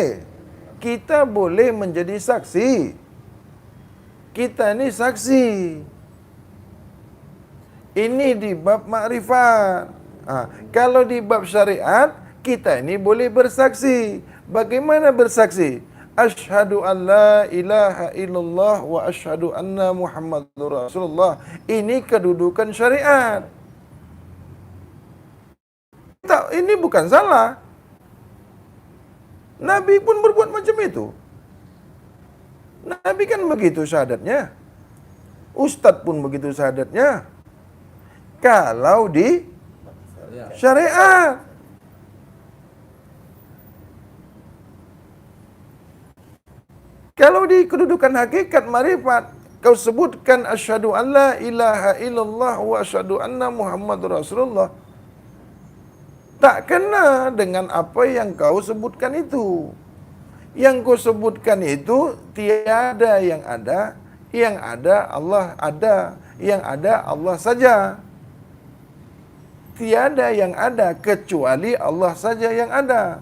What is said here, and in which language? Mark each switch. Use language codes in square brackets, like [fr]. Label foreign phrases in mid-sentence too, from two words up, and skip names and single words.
[ms] Kita boleh menjadi saksi. Kita ni saksi. Ini di bab makrifat. Kalau di bab syariat, kita ini boleh bersaksi. Bagaimana bersaksi? [ar] أشهد أن لا إله إلا الله وأشهد أن محمدا رسول الله. [ms] Ini kedudukan syariat. Ini bukan salah. Nabi pun berbuat macam itu. Nabi kan begitu syahadatnya. Ustaz pun begitu syahadatnya. Kalau di syariat. Kalau di kedudukan hakikat marifat, kau sebutkan [ar] أشهد أن لا إله إلا الله وأشهد أن محمدا رسول الله. [ms] Tak kena dengan apa yang kau sebutkan itu. Yang kau sebutkan itu tiada yang ada. Yang ada Allah ada. Yang ada Allah saja. Tiada yang ada kecuali Allah saja yang ada.